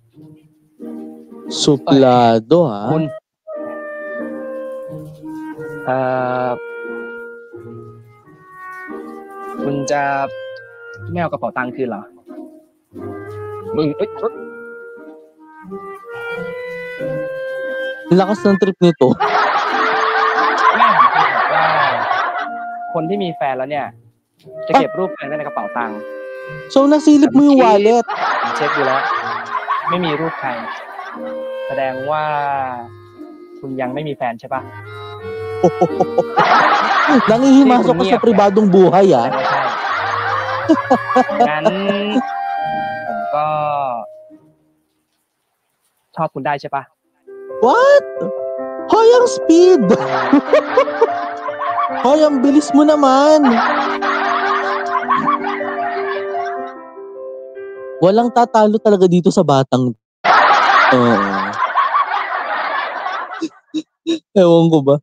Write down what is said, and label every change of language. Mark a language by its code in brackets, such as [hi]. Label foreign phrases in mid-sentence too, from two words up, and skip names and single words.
[tl] suplado ha. [th] คุณจะไม่เอากระเป๋าตังค์คืนเหรอ มึง [tl] Lakas ng trip nito. [th] แม่ผมเคยบอกว่า คนที่มีแฟนแล้วเนี่ย จะเก็บรูปแฟนไว้ในกระเป๋าตังค์ [tl] So, nasilip mo yung wallet. [th] ผมเช็คดูแล้ว ไม่มีรูปใคร แสดงว่า คุณยังไม่มีแฟนใช่ปะ [tl] Nangihimasok ka sa pribadong buhay, [th] แสด ah. งว่าใช่ งั้น ผมก็ ชอบคุณได้ใช่ปะ [en] What? [tl] Hoy, ang speed! Hoy, ang bilis mo naman! Walang tatalo talaga dito sa batang. Oo. Ewan ko ba?